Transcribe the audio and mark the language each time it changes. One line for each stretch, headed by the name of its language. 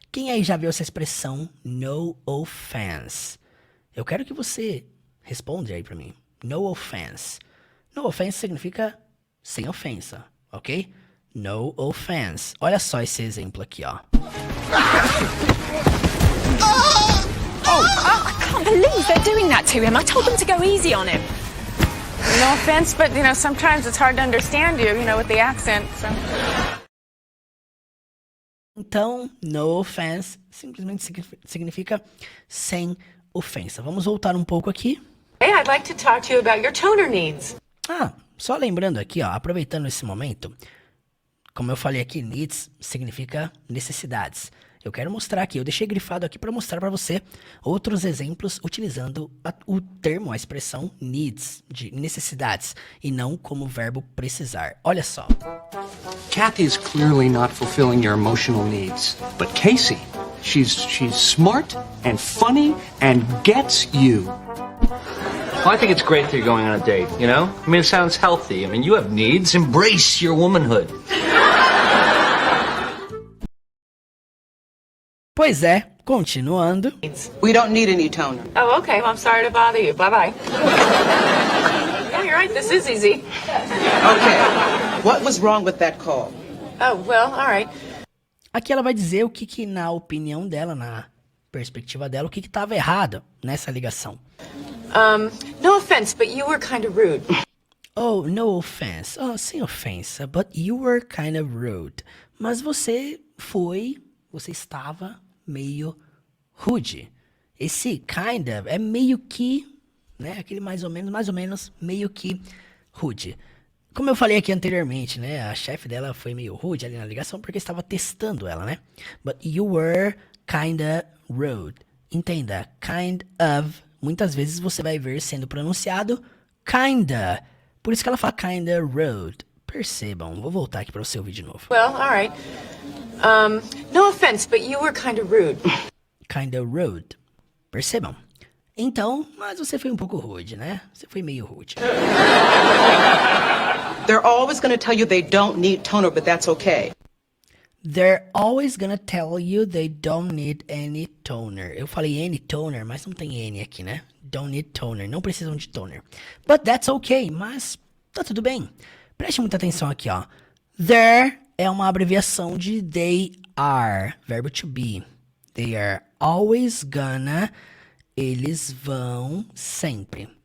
Portuguese: Quem aí já viu essa expressão,
English: no offense?
Portuguese: Eu quero que você responda aí pra mim.
English: No offense. No offense
Portuguese: significa sem ofensa, ok? No offense. Olha só esse exemplo aqui, ó.
English: I can't believe they're doing that to him. I told them to go easy on him. No offense, but, sometimes it's hard to understand you, with the accent, so...
Portuguese: Então, no offense simplesmente significa sem ofensa. Vamos voltar um pouco aqui.
English: Hey, I'd like to talk to you about your toner needs.
Portuguese: Só lembrando aqui, aproveitando esse momento, como eu falei aqui, needs significa necessidades. Eu quero mostrar aqui, eu deixei grifado aqui para mostrar para você outros exemplos utilizando o termo, a expressão needs, de necessidades, e não como verbo precisar. Olha só.
English: Kathy's clearly not fulfilling your emotional needs. But Casey, she's smart and funny and gets you. Well, I think it's great that you're going on a date, it sounds healthy. You have needs. Embrace your womanhood.
Portuguese: Pois é, continuando.
English: We don't need any toner. Oh, okay. Well, I'm sorry to bother you. Bye-bye. Yeah, you're right. This is easy. Okay. What was wrong with that call? Oh, well, all right.
Portuguese: Aqui ela vai dizer o que na opinião dela, na perspectiva dela, o que estava errado nessa ligação.
English: No offense, but you were kind of rude. Oh, no offense. Oh,
Portuguese: sem ofensa.
English: But you were kind of rude.
Portuguese: Mas você estava meio rude. Esse
English: kind of
Portuguese: é meio que, né? Aquele mais ou menos, meio que rude. Como eu falei aqui anteriormente, né? A chefe dela foi meio rude ali na ligação porque estava testando ela, né?
English: But you were kinda rude.
Portuguese: Entenda, kind of, muitas vezes você vai ver sendo pronunciado kinda. Por isso que ela fala
English: kinda rude.
Portuguese: Percebam, vou voltar aqui para você ouvir de novo.
English: Well, all right. No offense, but you were kind of rude. Kinda rude.
Portuguese: Percebam? Então, mas você foi um pouco rude, né? Você foi meio rude.
English: They're always going to tell you they don't need toner, but that's okay. They're always gonna tell you they don't need any toner.
Portuguese: Eu falei
English: any toner,
Portuguese: mas não tem N aqui, né?
English: Don't need toner.
Portuguese: Não precisam de toner.
English: But that's okay.
Portuguese: Mas tá tudo bem. Preste muita atenção aqui, ó. There é uma abreviação de
English: they are.
Portuguese: Verbo to be.
English: They are always gonna.
Portuguese: Eles vão sempre.